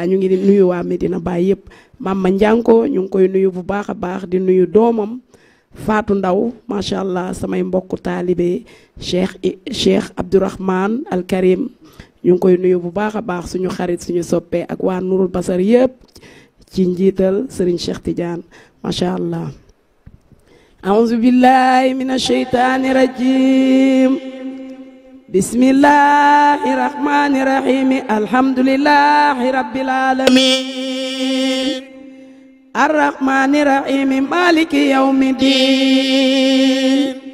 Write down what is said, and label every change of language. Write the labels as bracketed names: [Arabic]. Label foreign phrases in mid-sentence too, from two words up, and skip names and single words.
[Wolof] ñu ngi nuyu waa Medina Baye yëpp Mama Ndianko ñu ngi koy nuyu bu baax a baax di nuyu doomam Fatou Ndaw [Arabic] ما شاء الله [Wolof] samay mbokku taalibe Cheikh Abdourahman Al Karim ñu ngi koy nuyu bu baax a baax suñu xarit suñu soppee ak waa Nurul Basar yëpp ci njiital Serigne Cheikh Tidiane [Arabic] ما شاء الله. أعوذ بالله من الشيطان الرجيم. بسم الله الرحمن الرحيم. الحمد لله رب العالمين. الرحمن الرحيم مالك يوم الدين.